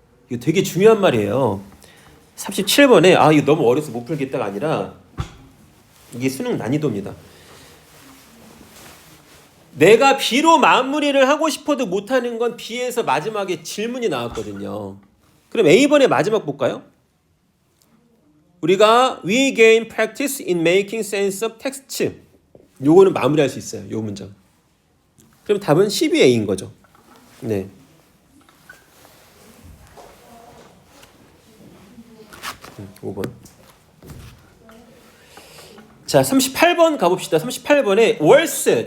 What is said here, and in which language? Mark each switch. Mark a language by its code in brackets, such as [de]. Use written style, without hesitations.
[ko] 이거 되게 중요한 말이에요. 37번에 이거 너무 어려서 못 풀겠다가 아니라 이게 수능 난이도입니다. 내가 B로 마무리를 하고 싶어도 못하는 건 B에서 마지막에 질문이 나왔거든요. 그럼 A번의 마지막 볼까요? 우리가 [en] we gain practice in making sense of text. [ko] 요거는 마무리할 수 있어요. 요 문장. 그럼 답은 12A인 거죠. 네. 네. 5번. 자, 38번 가봅시다. 38번에 월스.